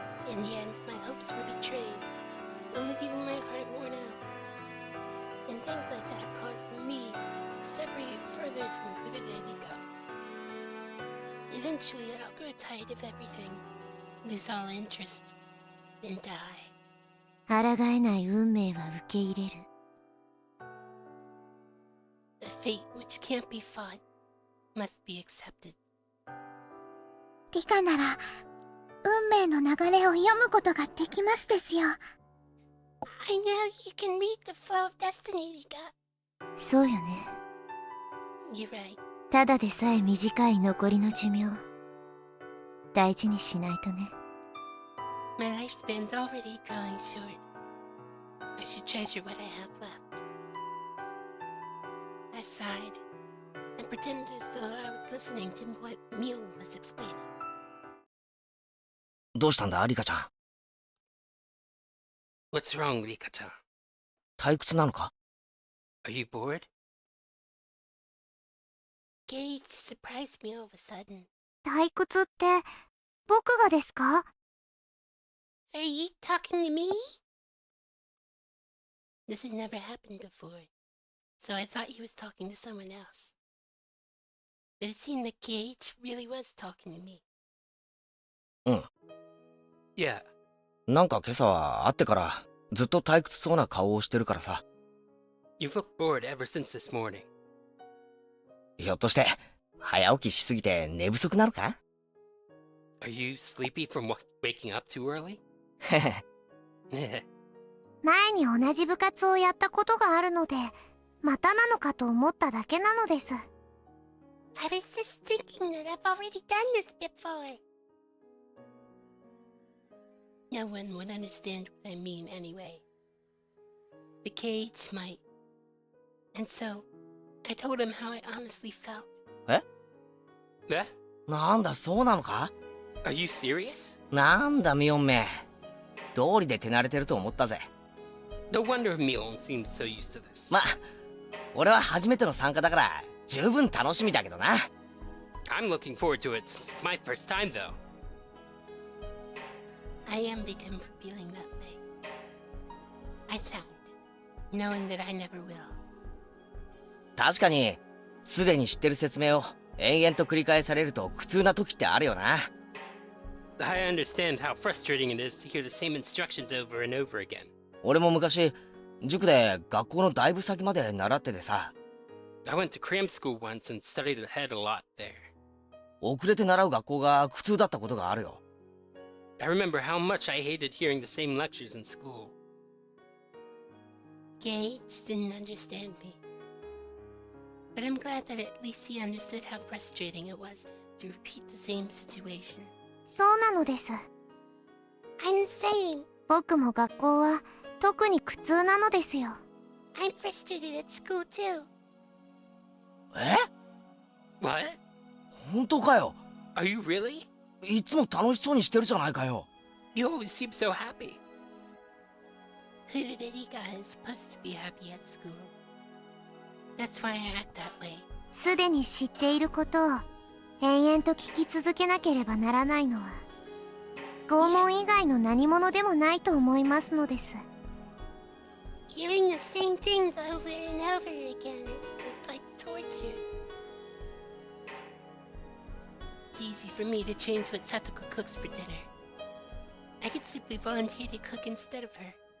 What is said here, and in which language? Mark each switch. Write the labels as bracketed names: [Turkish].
[English] In the end, my hopes were betrayed, only leaving my heart worn out. And things like that caused me to separate further from Kurudenika. Eventually, I'll grow tired of everything, lose all interest, and die. [Japanese] 抗えない運命は受け入れる。 [English] A fate which can't be fought must be accepted. [Japanese] リカなら運命の流れを読むことができますですよ。 [English] I know you can read the flow of destiny, Rika. [Japanese] そうよね。 [English] You're right. [Japanese] ただでさえ短い残りの寿命、大事にしないとね。 [English] My lifespan's already growing short. I should treasure what I have left. I sighed and pretended as though I was listening to what Mion was explaining. [Japanese] どうしたんだリカちゃん。 [English] What's wrong, Rika-chan? [Japanese] 退屈なのか？ [English] Are you bored? Gage surprised me all of a sudden. [Japanese] 退屈って僕がですか？ [English] Are you talking to me? This had never happened before, so I thought he was talking to someone else. But it seemed that Gage really was talking to me. [Japanese] うん。 [English] Yeah. [Japanese] なんか今朝は会ってからずっと退屈そうな顔をしてるからさ。 [English] You've looked bored ever since this morning. [Japanese] ひょっとして早起きしすぎて寝不足なのか？ [English] Are you sleepy from waking up too early? へへ。 [Japanese] 前に同じ部活をやったことがあるので、またなのかと思っただけなのです。 [English] I was just thinking that I've already done this before. No one would understand what I mean anyway. But Gage might. And so, I told him how I honestly felt. [Japanese] え？ [English] Eh? [Japanese] なんだそうなのか？ [English] Are you serious? [Japanese] なんだミオンめ。道理で手慣れてると思ったぜ。 [English] No wonder Mion seems so used to this. [Japanese] まあ俺は初めての参加だから十分楽しみだけどな。 [English] I'm looking forward to it. It's my first time, though. I envied him for feeling that way. I sighed, knowing that I never will. [Japanese] 確かにすでに知ってる説明を延々と繰り返されると苦痛な時ってあるよな。 [English] I understand how frustrating it is to hear the same instructions over and over again. [Japanese] 俺も昔塾で学校のだいぶ先まで習っててさ、 [English] I went to cram school once and studied ahead a lot there. [Japanese] 遅れて習う学校が苦痛だったことがあるよ。 [English] I remember how much I hated hearing the same lectures in school. Gage didn't understand me. But I'm glad that at least he understood how frustrating it was to repeat the same situation. [Japanese] そうなのです。 [English] I'm the same. [Japanese] 僕も学校は特に苦痛なのですよ。 [English] I'm frustrated at school too. [Japanese] え？ [English] What? [Japanese] 本当かよ。 [English] Are you really? [Japanese] いつも楽しそうにしてるじゃないかよ。 [English] You always seem so happy. Hiruderiga is supposed to be happy at school. That's why I act that way. [Japanese] すでに知っていることを延々と聞き続けなければならないのは拷問以外の何者でもないと思いますのです。 [English] Hearing the same things over and over again is like torture. It's easy for me to change what Satoko cooks for dinner. I could simply volunteer to cook instead of her.